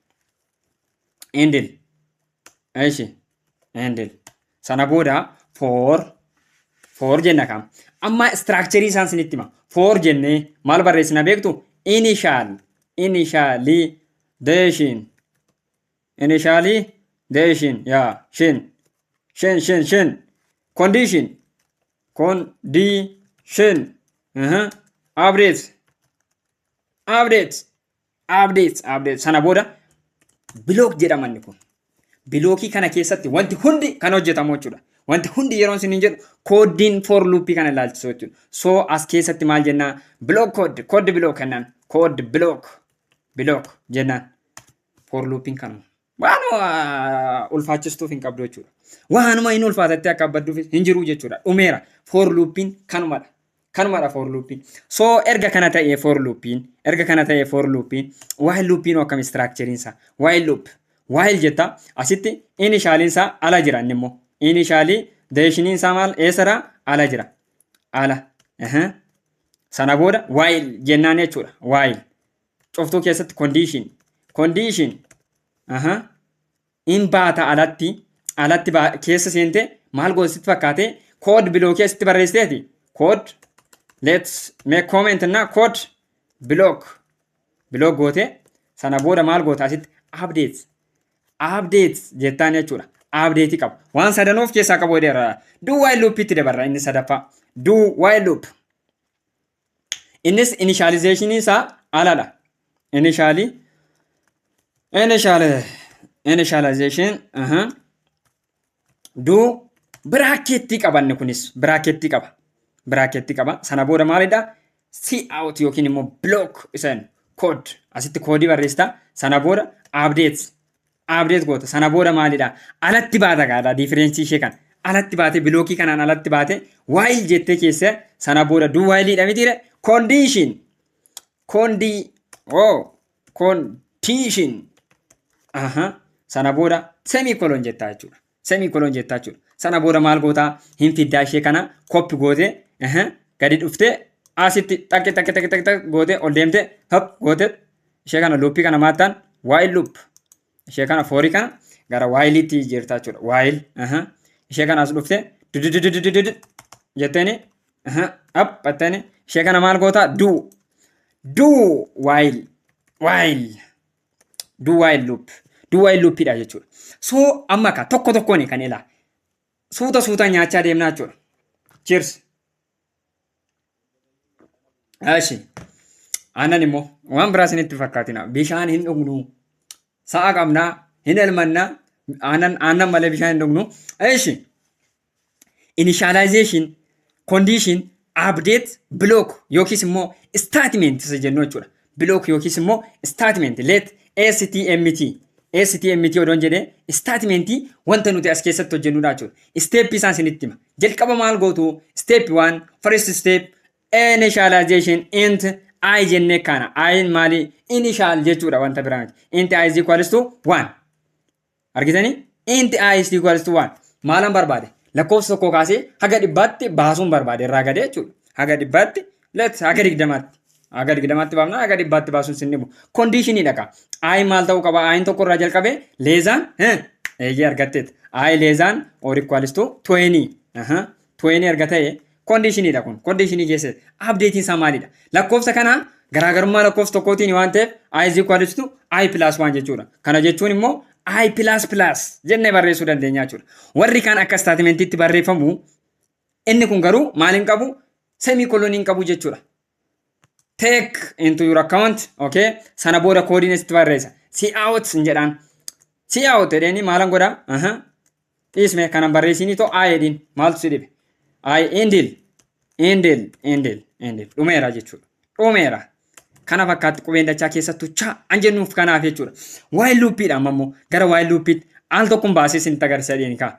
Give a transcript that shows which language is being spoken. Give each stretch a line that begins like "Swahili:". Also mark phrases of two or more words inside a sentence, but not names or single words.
Oromo: እሺ endil sana booda for jenna kam amma structure isaan sinitti hima for jenne maal barreessina beektu initialization ya shin condition updates sana booda block jedhamanni kun blockii kana keessatti wanti hundi kan hojjetamu jechuudha. Wanti hundi yeroo isin jedhu koodiin
English: for loop
Oromo: kana ilaalchisu jechuudha. So as keessatti maal jenna
English: block code block
Oromo: kannan
English: code block
Oromo: jennaan
English: for looping
Oromo: kan waanuma ulfaachistuuf hin qabdu jechuudha. Waanuma hin ulfaatatte akka badduuf hin jiru jechuudha. Dhumeera
English: for looping
Oromo: kanumadha
English: for looping.
Oromo: So erga kana ta'ee
English: for looping while looping
Oromo: akkam structure isa while jetta asitti initialin isa ala jira innimmoo initialization isa maal eessara ala jira sana booda while jennaan jechuudha. While coftuu keessatti condition in baata alatti keessa seente maal goositti fakkaate
English: code block
Oromo: keessatti barreessiteeti
English: code let's make comment
Oromo: na
English: code block
Oromo: goote sana booda maal goota asitti updates jettaan jechuudha. Update qaba. Waan sadanoof keessaa qabu dheera.
English: Do while loop
Oromo: itti dabarra inni sadaffaa.
English: Do while loop.
Oromo: Innis initialization isaa aladha. Initialization do bracketti qabanne kunis bracketti qaba. Sana booda maalidha?
English: See out
Oromo: yookiin immoo block isaan code asitti koodii barreessita. Sana booda update goota. Sana booda maalidha? Alatti baata gaadha difference ishee kan. Alatti baate blockii kanaan alatti baate while jettee keessa sana booda
English: do while
Oromo: dha mitiire condition sana booda semicolon jettaa jechuudha. Sana booda maal goota? Hin fiddaa ishee kana copy goote gadi dhufte asitti takk goote ol deemte hop goote ishee kana loopii kana maattaan
English: while loop
Oromo: ishee kana forii kana gara while'itti jirta jechuudha. While ishee kana as dhufte jetteeni aphattani ishee kana maal goota?
English: Do while
Oromo: loopidha jechuudha. So amma ka tokkoon kan ilaa suuta nyaachaa deemnaa jechuudha.
English: Cheers.
Oromo: Ashi aannan immoo waan biraa isinitti fakkaatina bishaan hin dhugnu sa'a qabnaa hin elmannaa aannan malee bishaan hin dhugnu. Ashi
English: initialization condition update block
Oromo: yookiis immoo statement isa jennu jechuudha. Block yookiis immoo statement
English: let stmt STMT
Oromo: odoon jedhee statementii wanta nuti as keessatti hojjennudha jechuudha. Step isaan isinitti hima. Jalqaba maal gootu?
English: Step 1 first step initialization int I
Oromo: jennee kana.
English: I maali?
Oromo: Initial jechuudha wanta biraa miti.
English: Int I is equals to 1. Argitanii? Int I is equals to 1.
Oromo: Maalan barbaade? Lakkoofsa tokko kaasee haga dhibbaatti baasuun barbaade irraa gadee jechuudha. Haga dhibbaatti haga digdamaatti. Haga digdamaatti baafna haga dhibbaatti baasuun sin dhibu. Conditionii dhaqa. I maal ta'uu qaba? I tokko irraa jalqabee leezaan eeyyee argatteet.
English: I leezaan or equals to 20.
Oromo: 20 erga ta'e conditionii dha kun. Conditionii keessatti updatein isaa maalidha? Lakkoofsa kana garaagarummaa lakkoofsa tokkootiin waan ta'eef
English: I is equals to I plus 1
Oromo: jechuudha. Kana jechuun immoo
English: I plus plus
Oromo: jennee barreessuu dandeenya jechuudha. Warri kaan akka statementiitti barreeffamu inni kun garuu maal hin qabu? Semicolon hin qabu jechuudha.
English: Take into your account, okay?
Oromo: Sana booda koodiin asitti barreessa.
English: See out
Oromo: jedhaan.
English: See out
Oromo: jedhanii maalan godha? Dhiisme kanan barreessinii too I jedhin maaltu si dhibe? I endel. Dhumeera jechuudha. Dhumeera. Kana fakkaatti qubeen dachaa keessattuu cha an jennuuf kanaaf jechuudha. While loopidha ammoo gara while loopitti al tokkoon baasee sin agarsiisa deeni kaa.